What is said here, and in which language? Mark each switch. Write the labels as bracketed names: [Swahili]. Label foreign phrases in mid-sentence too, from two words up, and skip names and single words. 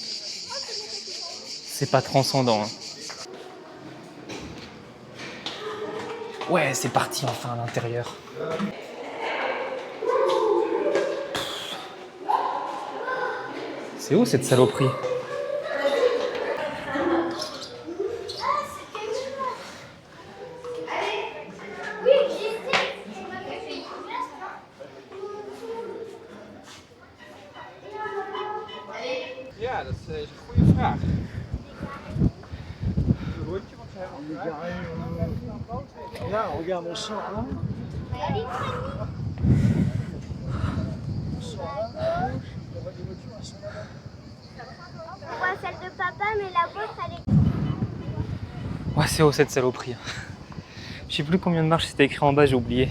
[French] C'est pas transcendant, hein. Ouais, c'est parti enfin à l'intérieur. C'est où cette saloperie? [Dutch] Ja, dat is een goede vraag. Rondje wat ze hebben gevraagd. [French] Là, regarde, on sort là. On sort là, à gauche. La voie des voitures, elles sont là-bas. On voit celle de papa, mais la vôtre, elle est... Ouais, c'est où cette saloperie? Je sais plus combien de marches c'était écrit en bas, j'ai oublié.